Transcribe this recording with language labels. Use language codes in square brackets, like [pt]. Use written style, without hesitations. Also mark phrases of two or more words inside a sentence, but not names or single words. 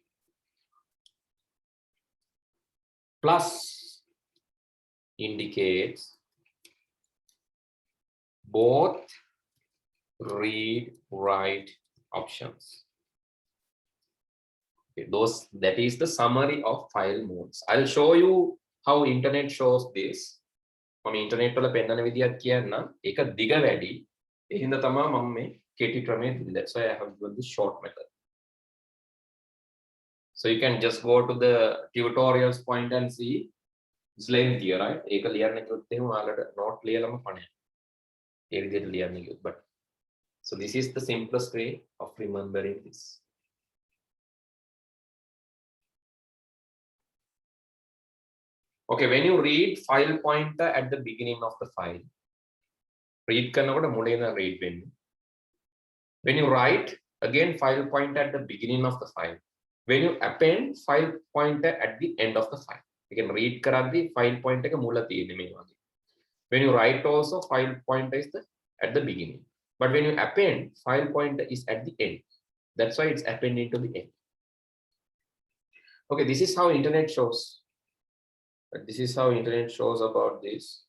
[en] Plus indicates both read, write options. Okay, that is the summary of file modes. I'll show you how internet shows this. [si] මම ඉන්ටර්නෙට් වල පෙන්නන විදිහක් කියන්නම්. ඒක දිග වැඩි. ඒ හින්දා තමයි මම මේ කෙටි ක්‍රමය දෙන්නේ. [en] That's why I have given this short method. So you can just go to the tutorials point and see it's lengthy, right? [si] ඒක ලියන්න කිව්වොත් එහෙම ඔයාලට note ලියලම පණේ. ඒ විදිහට ලියන්න කිව්වොත්. [en] But so this is the simplest way of remembering this. Okay, when you read file pointer at the beginning of the file, read [si] කරනකොට මුලින් [en] read වෙන්නේ. When you write, again file pointer at the beginning of the file. When you append, file pointer at the end of the file. You can read [si] කරද්දී [en] file pointer [si] එක මුල තියෙන්නේ මේ වගේ. [en] When you write also, file pointer is at the beginning. But when you append, file pointer is at the end. That's why it's appending to the end. Okay, this is how internet shows. But this is how internet shows about this.